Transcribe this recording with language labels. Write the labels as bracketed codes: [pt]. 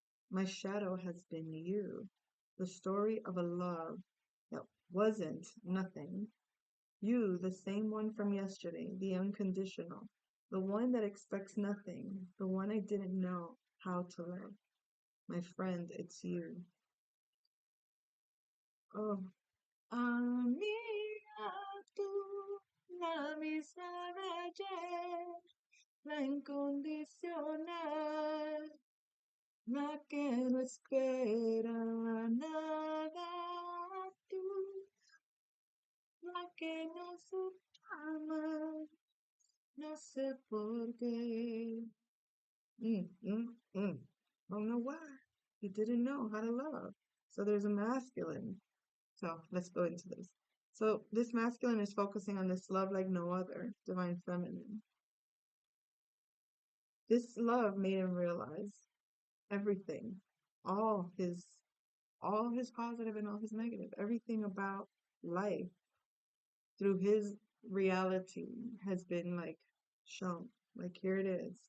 [en] My shadow has been you. The story of a love that wasn't nothing. You, the same one from yesterday, the unconditional. The one that expects nothing. The one I didn't know how to love. My friend, it's you. [es] Oh, amiga, tú, la misma de ayer, la incondicional, la que no espera nada, tú, la que nos ama, no sé por qué. [en] I don't know why. You didn't know how to love. So there's a masculine. So let's go into this. So this masculine is focusing on this love like no other, divine feminine. This love made him realize everything, all his all his positive and all his negative, everything about life through his reality has been like shown. Like here it is.